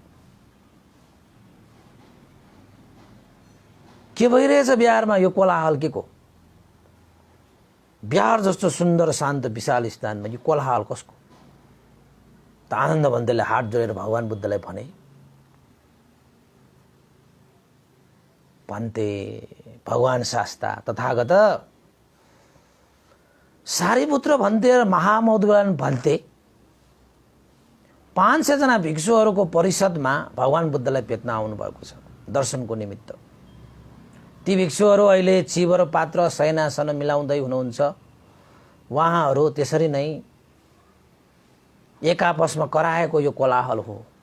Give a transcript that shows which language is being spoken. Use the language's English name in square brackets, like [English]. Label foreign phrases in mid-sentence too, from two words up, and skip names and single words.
[Nepali] के भइरहेछ बिहारमा यो कोलाहल के को? बिहार जस्तो सुन्दर शान्त विशाल स्थानमा यो कोलाहल कसको? त आनन्द बन्धुले हात जोडेर भगवान बुद्धलाई भने, भन्ते भगवान शास्ता तथागत सारीपुत्र भन्ते र महामौद्गल्य भन्ते 500 जना भिक्षुहरूको परिषदमा भगवान बुद्धलाई भेट्न आउनु भएको छ दर्शनको निमित्त। ती भिक्षुहरू अहिले चिबर पात्र शयनासन मिलाउँदै हुनुहुन्छ। उहाँहरू त्यसरी नै एक आपसमा कराएको यो कोलाहल हो।